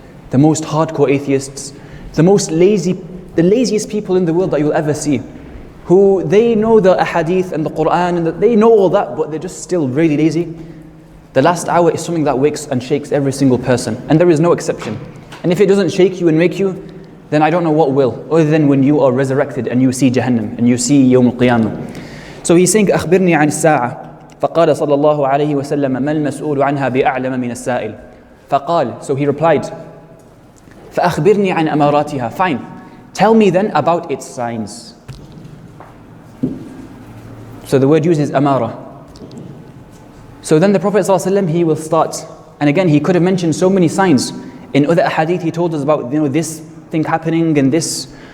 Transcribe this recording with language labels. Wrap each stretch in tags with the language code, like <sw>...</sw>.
<en>The most hardcore atheists, the laziest people in the world that you'll ever see, who they know the Hadith and the Quran, and they know all that, but they're just still really lazy. The last hour is something that wakes and shakes every single person, and there is no exception. And if it doesn't shake you and make you, then I don't know what will, other than when you are resurrected and you see Jahannam and you see Yawm al-Qiyamah. So he's saying,</en> <ar>أخبرني عن الساعة. فقال صلى الله عليه وسلم ما المسؤول عنها بأعلم من السائل. فقال,</ar> <en>so he replied,</en> <ar>فأخبرني عن أماراتها.</ar> <en>Fine, tell me then about its signs. So the word used is amara. So then the Prophet ﷺ, he will start, and again he could have mentioned so many signs. In other hadith he told us about this thing happening and this</en>